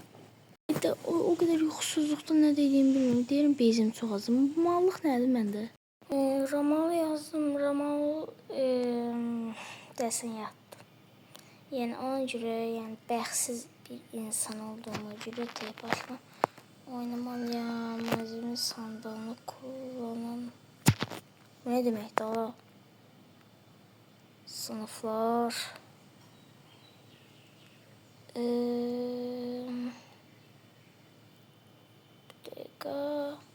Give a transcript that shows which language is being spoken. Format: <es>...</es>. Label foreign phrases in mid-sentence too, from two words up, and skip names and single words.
<az>İndi o qədər yuxusuzluqda nə dediyimi bilmirəm. Deyirəm bezim çox azdır. Bu mallıq nədir məndə? Ramal yazdım. Ramal desən yatdı. Yəni ona görə, yəni bəxtsiz bir insan olduğuma görə tek başıma oynamalıyam.</az> <tr>Malzeme sandığını kullanan. Ne demek daha? Sınıflar. Bir dakika.</tr>